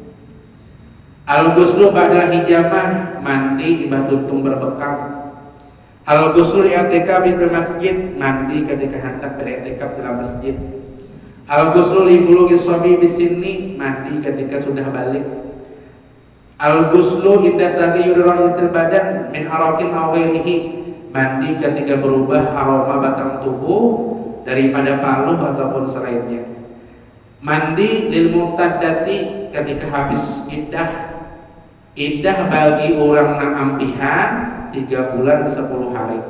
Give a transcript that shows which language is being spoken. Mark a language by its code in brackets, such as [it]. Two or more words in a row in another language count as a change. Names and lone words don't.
[ar] الغسل بعد الحجامة, [id] mandi imbah tuntung berbekam. [ar] الغسل اعتكاف [id] di masjid, mandi ketika hendak beriktikaf dalam masjid. [ar] الغسل لبلوغ صبي بالسن, [id] mandi ketika sudah balik. [ar] الغسل عند تغير رائحة البدن من عرق أو غيره, [id] mandi ketika berubah aroma batang tubuh daripada paluh ataupun selainnya. Mandi [ar] للمعتدة [id] ketika habis iddah. Iddah bagi orang nang ampihan 3 bulan 10 hari.